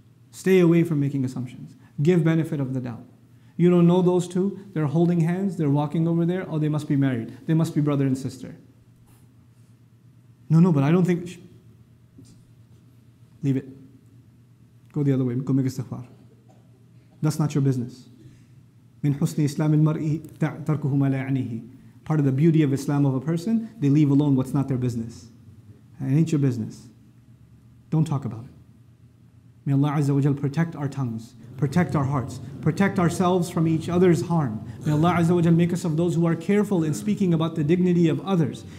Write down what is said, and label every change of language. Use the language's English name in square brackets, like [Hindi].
[English] Stay away from making assumptions. Give benefit of the doubt. You don't know those two, they're holding hands, they're walking over there, oh, they must be married, they must be brother and sister. No, but I don't think... Leave it. Go the other way. Go make istighfar. That's not your business. [Arabic] من حسن إسلام المرء تركه ما لا يعنيه. [English] Part of the beauty of Islam of a person, they leave alone what's not their business. It ain't your business. Don't talk about it. May Allah Azza wa Jal protect our tongues, protect our hearts, protect ourselves from each other's harm. May Allah Azza wa Jal make us of those who are careful in speaking about the dignity of others.